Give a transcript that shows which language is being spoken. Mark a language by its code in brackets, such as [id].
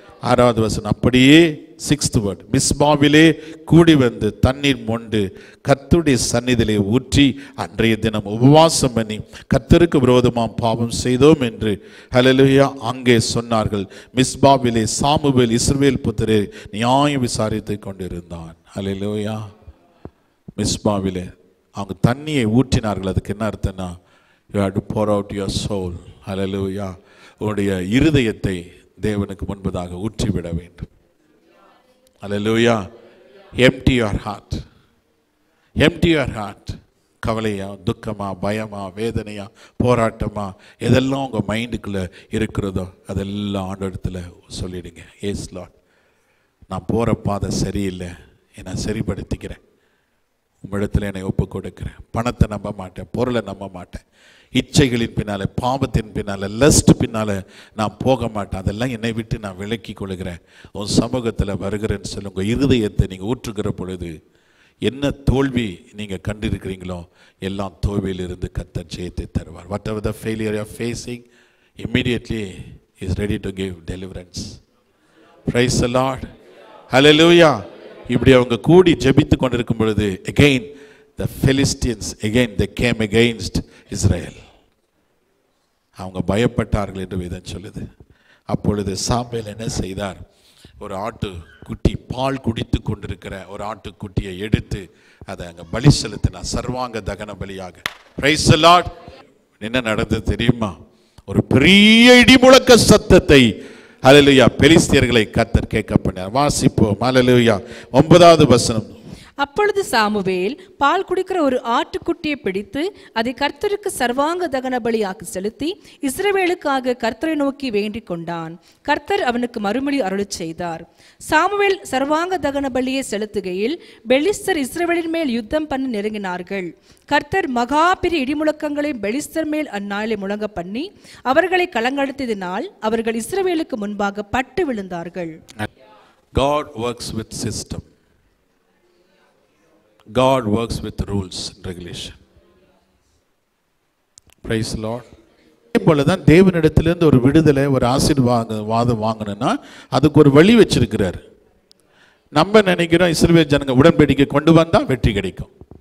[ta] 6வது வசனம், அப்படியே [en] 6th word, [ta] மிஸ்பாவிலே கூடி வந்து தண்ணீர் மொண்டு கர்த்தருடைய சந்நிதியிலே ஊற்றி அன்றைய தினம் உபவாசம் பண்ணி கர்த்தருக்கு விரோதமாம் பாவம் செய்தோம் என்று அல்லேலூயா அங்கே சொன்னார்கள். மிஸ்பாவிலே சாமுவேல் இஸ்ரவேல் புத்திரரை நியாயம் விசாரித்து கொண்டிருந்தான். அல்லேலூயா. மிஸ்பாவிலே அவங்க தண்ணியை ஊற்றினார்கள். அதுக்கு என்ன அர்த்தம்னா, [en] you have to pour out your soul. [ta] அல்லேலூயா. உன்னுடைய இருதயத்தை தேவனுக்கு முன்பதாக ஊற்றிவிட வேண்டும். அல்லேலூயா. [en] empty your heart, empty your heart. [ta] கவலையா, துக்கமா, பயமா, வேதனையா, போராட்டமா, எதெல்லாம் உங்கள் மைண்டுக்குள்ளே இருக்கிறதோ அதெல்லாம் ஆண்டவரிடத்தில் சொல்லிடுங்க. [en] yes Lord, [ta] நான் போகிற பாதை சரியில்லை, என்னை சரிப்படுத்திக்கிறேன், உம்மிடத்தில் என்னை ஒப்பு கொடுக்கிறேன். பணத்தை நம்ப மாட்டேன், பொருளை நம்ப மாட்டேன், இச்சைகளின் பின்னால், பாவத்தின் பின்னால், லஸ்ட் பின்னால் நான் போக மாட்டேன், அதெல்லாம் என்னை விட்டு நான் விலக்கி கொள்கிறேன், உன் சமூகத்தில் வருகிறேன்னு சொல்லி உங்கள் இருதயத்தை நீங்கள் ஊற்றுகிற பொழுது என்ன தோல்வி நீங்கள் கண்டிருக்கிறீங்களோ எல்லாம் தோல்வியிலிருந்து கர்த்தர் ஜெயத்தை தருவார். [en] Whatever the failure you are facing, immediately is ready to give deliverance. Praise the Lord. Hallelujah. [ta] இப்படி அவங்க கூடி ஜெபித்து கொண்டிருக்கும் பொழுது [en] again the Philistines again they came against Israel. [ta] அவங்க பயப்பட்டார்கள் என்று வேதம் சொல்லுது. அப்பொழுது சாமுவேல் என்ன செய்தார், ஒரு ஆட்டு குட்டி, பால் குடித்து கொண்டிருக்கிற ஒரு ஆட்டுக்குட்டியை எடுத்து அதை அங்கே பலி செலுத்தினார், சர்வாங்க தகன பலியாக. [en] Praise the Lord. [ta] என்ன நடந்தது தெரியுமா? ஒரு பெரிய இடிமுழக்க சத்தத்தை ஹல்லேலூயா பெலிஸ்தியர்களை கர்த்தர் கேட்க பண்ணார். வாசிப்போம். ஹல்லேலூயா. 9வது வசனம். அப்பொழுது சாமுவேல் பால் குடிக்கிற ஒரு ஆட்டுக்குட்டியை பிடித்து அதை கர்த்தருக்கு சர்வாங்க தகன பலியாக செலுத்தி இஸ்ரவேலுக்காக கர்த்தரை நோக்கி வேண்டிக் கொண்டான். கர்த்தர் அவனுக்கு மறுமொழி அருளிச் செய்தார். சாமுவேல் சர்வாங்க தகன பலியை செலுத்துகையில் பெலிஸ்தர் இஸ்ரவேலின் மேல் யுத்தம் பண்ண நெருங்கினார்கள். கர்த்தர் மகா பெரிய இடிமுழக்கங்களை பெலிஸ்தர் மேல் அந்நாளிலே முழங்க பண்ணி அவர்களை கலங்கடித்ததினால் அவர்கள் இஸ்ரவேலுக்கு முன்பாக பட்டு விழுந்தார்கள். [en] God works with system. God works with rules and regulation. Praise the Lord. [ta] இப்பொழுதுதான் தேவனிடத்திலிருந்து ஒரு விடுதலை, ஒரு ஆசீர்வாதம் வாங்கணும்னா அதுக்கு ஒரு வழி வச்சிருக்கிறார். நம்ம நினைக்கிறோம் இஸ்ரவேல் ஜனங்க உடன்படிக்கை கொண்டு வந்தா வெற்றி கிடைக்கும்.